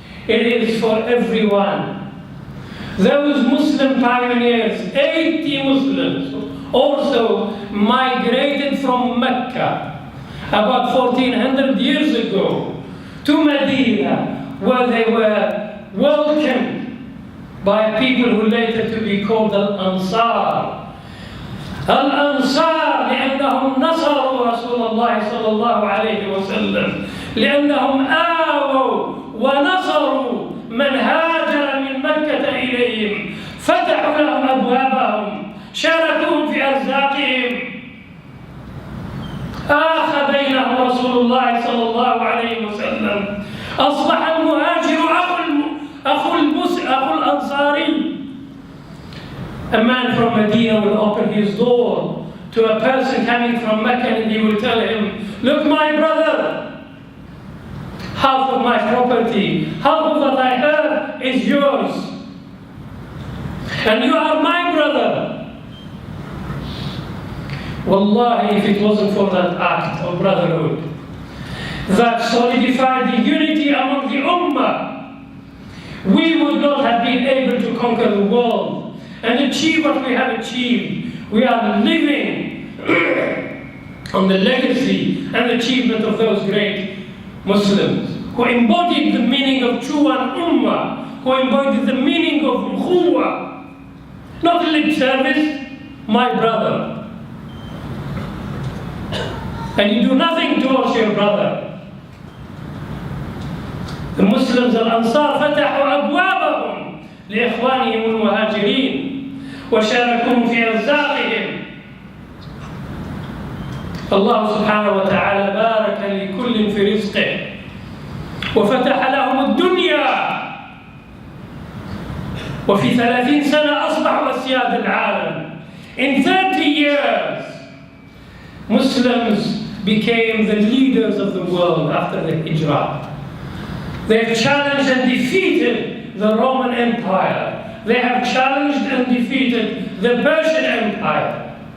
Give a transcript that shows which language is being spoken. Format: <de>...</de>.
<en>It is for everyone. Those Muslim pioneers, 80 Muslims, also migrated from Mecca about 1400 years ago to Medina, where they were welcomed by people who later to be called Al-Ansar.</en> <ar>Al-Ansar لأنهم نصروا رسول الله صلى الله عليه وسلم، لأنهم آووا ونصروا من هاجر من مكة إليهم، فتحوا لهم أبوابهم، شاركوهم في أرزاقهم، آخى بينهم رسول الله صلى الله عليه وسلم. أصبح المهاجر أخو الأنصاري.</ar> <en>A man from Medina will open his door to a person coming from Mecca and he will tell him, look, my brother, half of my property, half of what I have is yours. And you are my brother. Wallahi, if it wasn't for that act of brotherhood that solidified the unity among the ummah, we would not have been able to conquer the world and achieve what we have achieved. We are living on the legacy and achievement of those great Muslims who embodied the meaning of true and ummah, who embodied the meaning of ukhuwah, not lip service, my brother. And you do nothing towards your brother. The Muslims</en> <ar>Al-Ansar فتحوا أبوابهم لإخوانهم المهاجرين وشاركوهم في أرزاقهم. الله سبحانه وتعالى بارك لكل في رزقه وفتح لهم الدنيا، وفي 30 سنة أصبحوا أسياد العالم.</ar> <en>In 30 years, Muslims became the leaders of the world after the Hijrah. They have challenged and defeated the Roman Empire. They have challenged and defeated the Persian Empire.</en>